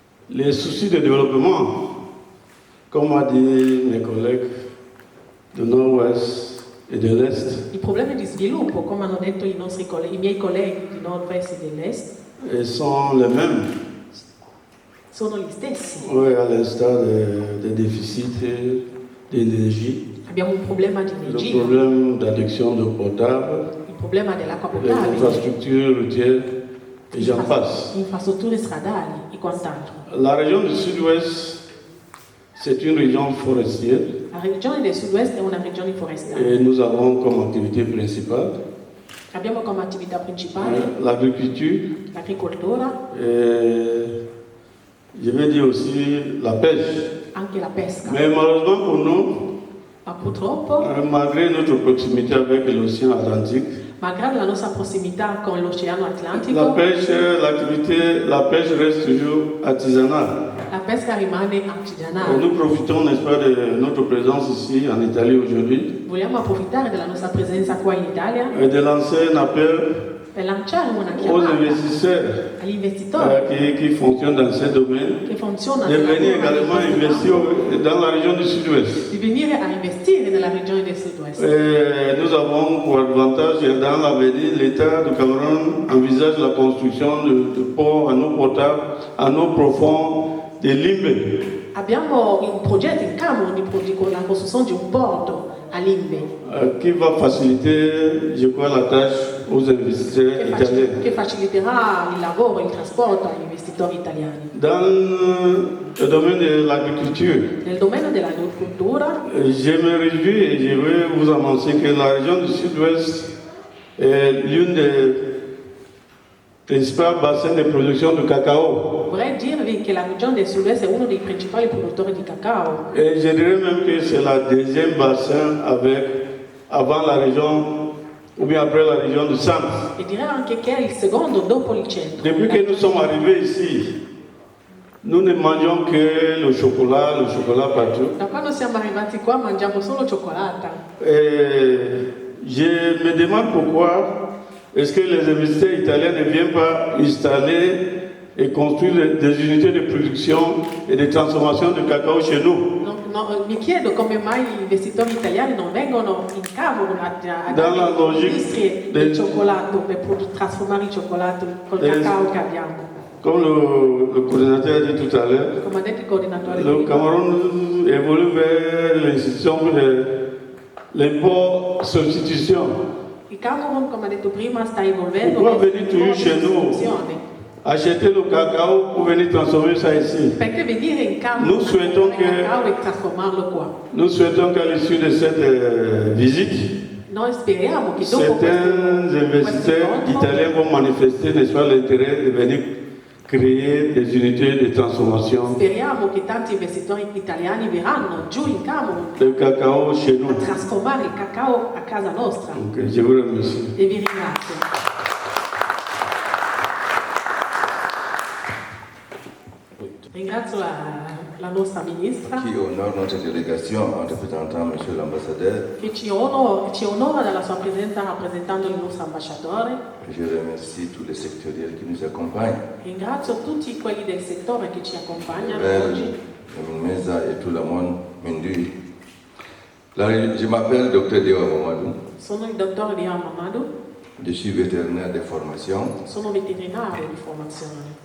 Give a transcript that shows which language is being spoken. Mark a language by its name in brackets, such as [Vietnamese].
[French] Les soucis de développement, comme a dit mes collègues du Nord-Ouest et de l'Est, [Italian] I problemi di sviluppo, come hanno detto i miei colleghi di nord-est e dell'est, [French] sont les mêmes. [Italian] sono gli stessi. [French] Oui, à l'instar des déficits d'énergie, [Italian] Abbiamo un problema di [French] le [Italian] energia, [French] problème d'addiction d'eau potable, [Italian] il problema dell'acqua [French] les [Italian] potabile, [French] infrastructures routières, et j'en passe. [Italian] infrastrutture stradali e quant'altro. [French] La région du Sud-Ouest, c'est une région forestière [Italian] La regione del sud-est è una regione forestale. [French] et nous avons comme activité principale [Italian] Abbiamo come attività principale [French] l'agriculture [Italian] l'agricoltura, [French] et je vais dire aussi la pêche. [Italian] anche la pesca. [French] Mais malheureusement pour nous, [Italian] Ma purtroppo, [French] malgré notre proximité avec l'océan Atlantique, [Italian] malgrado la nostra prossimità con l'Oceano Atlantico, [French] la pêche reste toujours artisanale. [Italian] la pesca rimane artigianale. [French] Nous profitons, n'est-ce pas, de notre présence ici en Italie aujourd'hui. [Italian] Vogliamo approfittare della nostra presenza qua in Italia [French] Et de lancer un appel [Italian] per lanciare una [French] aux [Italian] chiamata [French] investisseurs [Italian] agli investitori [French] qui fonctionnent dans ce domaine [Italian] che funzionano [French] de venir [Italian] nella [French] également investir dans la région du Sud-Ouest. [Italian] di venire a investire nella regione del Sud-Ouest. [French] Nous avons pour avantage dans l'avenir, l'État du Cameroun envisage la construction de ports en eau potable, en eau profonde, de Limbe. [Italian] Abbiamo un progetto in Camerun con la costruzione di un porto a Limbe [French] Qui va faciliter, je crois, la tâche aux investisseurs italiens. [Italian] che faciliterà il lavoro e il trasporto agli investitori italiani. [French] Dans le domaine de l'agriculture, [Italian] Nel domaine dell'agricoltura [French] je me réjouis et je vais vous annoncer que la région du Sud-Ouest est l'une des principaux bassins de production de cacao. [Italian] vorrei dirvi che la regione del Sud-Est è uno dei principali produttori di cacao [French] Et je dirais même que c'est la deuxième bassin avant la région, ou bien après la région de Sams. [Italian] e direi anche che è il secondo dopo il centro. [French] Depuis que nous sommes arrivés ici, nous ne mangeons que le chocolat partout. [Italian] Da quando siamo arrivati qua mangiamo solo cioccolata. [French] Et je me demande pourquoi est-ce que les investisseurs italiens ne viennent pas installer et construire des unités de production et de transformation de cacao chez nous. [Italian] Mi chiedo come mai gli investitori italiani non vengono in Camerun ad Dalla logica industrie del cioccolato per trasformare il cioccolato col cacao che abbiamo. [French] Comme le coordinateur a dit tout à l'heure, [Italian] Come ha detto il coordinatore [French] le Cameroun évolue vers l'institution de l'import substitution. [Italian] Il Camerun, come ha detto prima, sta evolvendo [French] Pourquoi venir toujours chez nous acheter le cacao pour venir transformer ça ici? [Italian] Perché venire in Camerun [French] Nous souhaitons [Italian] il cacao e trasformarlo qua? [French] Nous souhaitons qu'à l'issue de cette visite, [Italian] Noi speriamo che dopo [French] certains investisseurs italiens vont manifester, n'est-ce pas, l'intérêt de venir créer des unités de transformation [Italian] speriamo che tanti investitori italiani verranno giù in Camerun [French] de cacao chez nous. [Italian] a trasformare il cacao a casa nostra. [French] Ok, je vous remercie. [Italian] E vi ringrazio. Ringrazio la nostra ministra [French] qui honore notre délégation en représentant Monsieur l'ambassadeur. [Italian] che ci onora dalla sua presenza rappresentando il nostro ambasciatore. [French] Je remercie tous les sectoriels qui nous accompagnent. [Italian] Ringrazio tutti quelli del settore che ci accompagnano oggi. [French] Mesa et tout le monde Mendu. Je m'appelle Dr Dewa Mamadou. [Italian] Sono il dottore Dewa Mamadou. [French] Je suis vétérinaire de formation. [Italian] Sono veterinario di formazione.